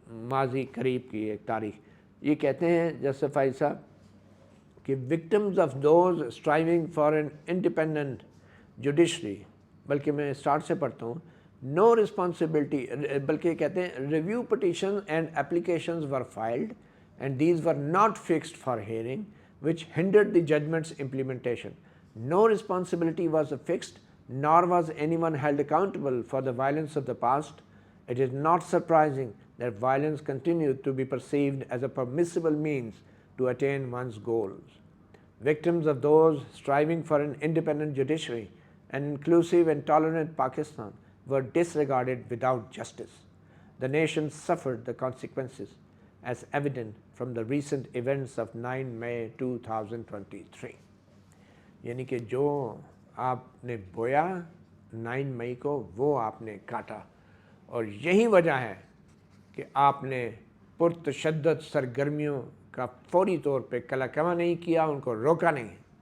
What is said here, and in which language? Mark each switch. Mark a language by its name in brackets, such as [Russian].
[Urdu] ماضی قریب کی ایک تاریخ۔ یہ کہتے ہیں جوسف فائز صاحب کہ [English] victims of those striving for an independent judiciary, [Urdu] بلکہ میں اسٹارٹ سے پڑھتا ہوں، [English] no responsibility, [Urdu] بلکہ کہتے ہیں [English] Review petition and applications were filed and these were not fixed for hearing which hindered the judgment's implementation. No responsibility was fixed, nor was anyone held accountable for the violence of the past. It is not surprising that violence continued to be perceived as a permissible means to attain one's goals. Victims of those striving for an independent judiciary, an inclusive and tolerant Pakistan, were disregarded without justice. The nation suffered the consequences, as evident from the recent events of 9 May 2023. [Urdu] یعنی کہ جو آپ نے بویا 9 مئی کو وہ آپ نے کاٹا، اور یہی وجہ ہے کہ آپ نے پرتشدد سرگرمیوں کا فوری طور پہ کلا کما نہیں کیا، ان کو روکا نہیں۔